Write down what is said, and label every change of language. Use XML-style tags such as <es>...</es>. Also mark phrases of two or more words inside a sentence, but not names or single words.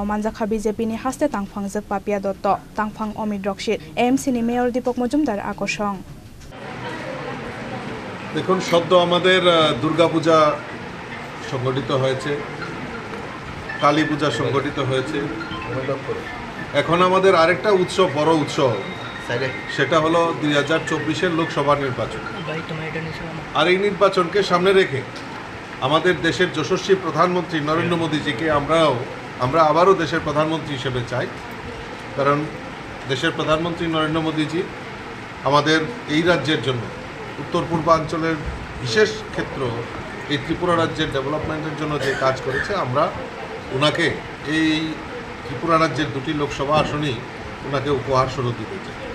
<trp>manjakha BJP ni haste tangphang jek Papia Dotto tangphang Omid Rokshit AMC ni Mayor Deepak Majumdar আকর্ষণ</trp> <bn>দেখুন সদ্য আমাদের দুর্গা পূজা সংগঠিত হয়েছে কালী পূজা সংগঠিত হয়েছে এখন আমাদের আরেকটা উৎসব বড় উৎসব সেটা হলো 2024 এর লোকসভা নির্বাচন আর এই নির্বাচনকে সামনে রেখে আমাদের দেশের যশস্বী প্রধানমন্ত্রী নরেন্দ্র মোদীজিকে আমরা আবারও দেশের প্রধানমন্ত্রী হিসেবে চাই কারণ দেশের প্রধানমন্ত্রী নরেন্দ্র মোদীজি আমাদের এই রাজ্যের জন্য উত্তর পূর্বাঞ্চলের বিশেষ ক্ষেত্র এই ত্রিপুরা রাজ্যের ডেভেলপমেন্টের জন্য যে কাজ করেছে আমরা ওনাকে এই ত্রিপুরা রাজ্যের দুটি লোকসভা আসনই ওনাকে উপহার স্বরূপ দিতে চাই</bn>